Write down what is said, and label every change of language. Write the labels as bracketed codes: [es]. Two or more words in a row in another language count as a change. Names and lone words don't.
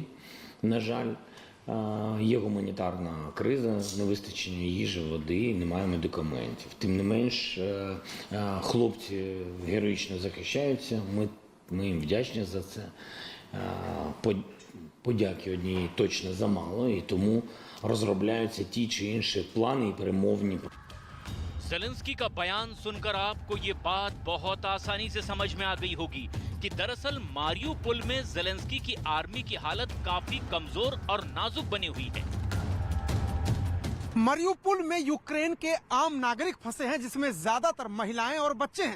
[uk] На жаль, є гуманітарна криза, невистачення їжі, води, немає медикаментів. Тим не менш, хлопці героїчно захищаються, ми їм вдячні за це. Подяки однієї точно замало, і тому розробляються ті чи інші плани і перемовні. [hi] ज़ेलेंस्की का बयान सुनकर आपको ये बात बहुत आसानी से समझ में आ गई होगी कि दरअसल मारियोपोल में ज़ेलेंस्की की आर्मी की हालत काफी कमजोर और नाजुक बनी हुई है। मारियोपोल में यूक्रेन के आम नागरिक फंसे हैं, जिसमें ज्यादातर महिलाएं और बच्चे हैं।